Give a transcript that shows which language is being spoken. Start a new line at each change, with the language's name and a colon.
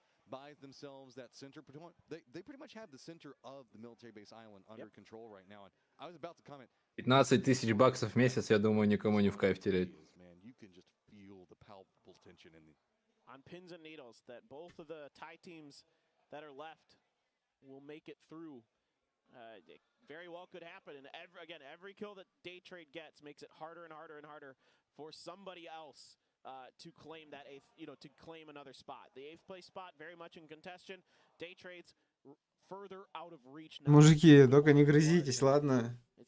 English: Buys themselves that center. They pretty much have the center of the military base island under control right now. And I was about to comment.
Russian: 15 тысяч баксов в месяц, я думаю, никому не в кайф терять.
English: You can just feel the palpable tension in the on pins and needles that both of the Thai teams that are left will make it through. It very well could happen. And every kill that Day Trade gets makes it harder and harder and harder for somebody else to claim that eighth, to claim another spot. The 8th place spot very much in contention. Day Trade's further out of reach now.
Russian: Мужики, только не грызитесь, ладно?